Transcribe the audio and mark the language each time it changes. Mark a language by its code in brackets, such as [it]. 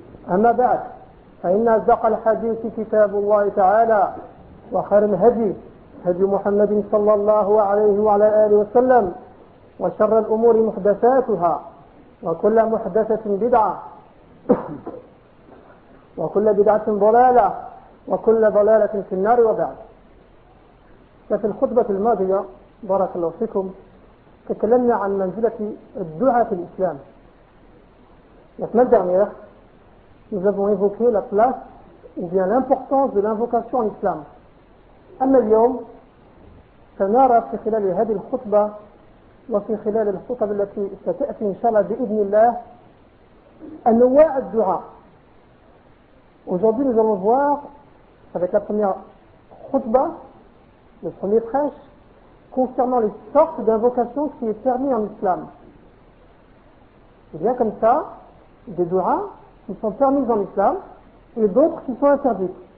[ar] أما بعد، فإن أصدق الحديث كتاب الله تعالى، وخير الهدي هدي محمد صلى الله عليه وعلى آله وسلم، وشر الأمور محدثاتها، وكل محدثة بدعة، وكل بدعة ضلالة، وكل ضلالة في النار. وبعد، ففي الخطبة الماضية بارك الله فيكم تكلمنا عن منزلة الدعاء في الإسلام. وفي الدرس [fr] nous avons évoqué la place ou bien l'importance de l'invocation en islam. [ar] أما اليوم سنرى في خلال هذه الخطبة وفي خلال الخطب التي ستأتي إن شاء الله بإذن الله أنواع الدعاء. [fr] Aujourd'hui nous allons voir avec la première khutba, le premier prêche, concernant les sortes d'invocations qui est permis en islam. Il y a comme ça des dua qui sont permises en islam et d'autres qui sont interdites.